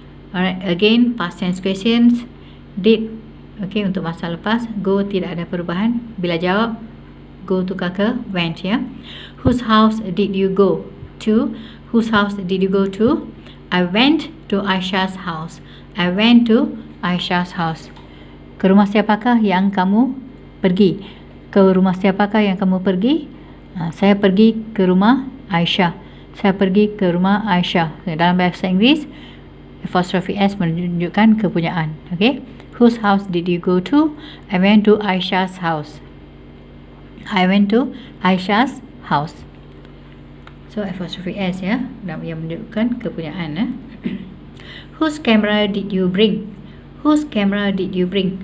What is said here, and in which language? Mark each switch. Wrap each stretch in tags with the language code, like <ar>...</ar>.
<en>Alright, again past tense questions. Did.</en> <ms>Okay, untuk masa lepas. Go tidak ada perubahan. Bila jawab, go tukar ke went ya.</ms> <en>Whose house did you go to? Whose house did you go to? I went to Aisyah's house. I went to Aisyah's house.</en> <ms>Ke rumah siapakah yang kamu pergi? Ke rumah siapakah yang kamu pergi? Saya pergi ke rumah Aisyah. Saya pergi ke rumah Aisyah. Dalam bahasa Inggeris, apostrophe S menunjukkan kepunyaan. Okay.</ms> <en>Whose house did you go to? I went to Aisyah's house. I went to Aisyah's house. So apostrophe S</en> <ms>ya, yang menunjukkan kepunyaan.</ms> <en>Whose camera did you bring? Whose camera did you bring?</en>